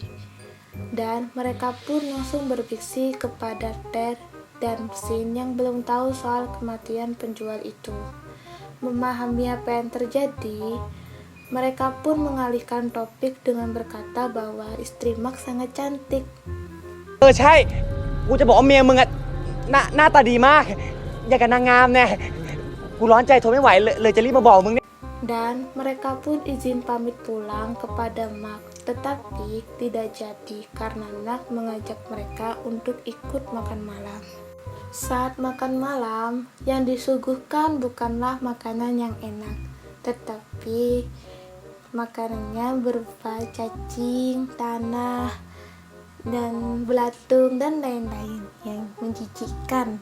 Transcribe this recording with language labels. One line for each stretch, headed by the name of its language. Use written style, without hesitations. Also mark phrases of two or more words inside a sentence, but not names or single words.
Indonesian: Dan mereka pun langsung berbisik kepada Ter dan Sin yang belum tahu soal kematian penjual itu. Memahami apa yang terjadi, mereka pun mengalihkan topik dengan berkata bahwa istri Mark sangat cantik.
Thai: ใช่ กูจะบอกว่าเมียมึงอะหน้าตาดีมาก อย่างกับนางงามเนี่ยกูร้อนใจทนไม่ไหวเลยจะรีบมาบอกมึงเนี่ย
Indonesian: Dan mereka pun izin pamit pulang kepada Mark, tetapi tidak jadi karena Nak mengajak mereka untuk ikut makan malam. Saat makan malam, yang disuguhkan bukanlah makanan yang enak, tetapi makanannya berupa cacing, tanah, dan belatung, dan lain-lain yang menjijikkan.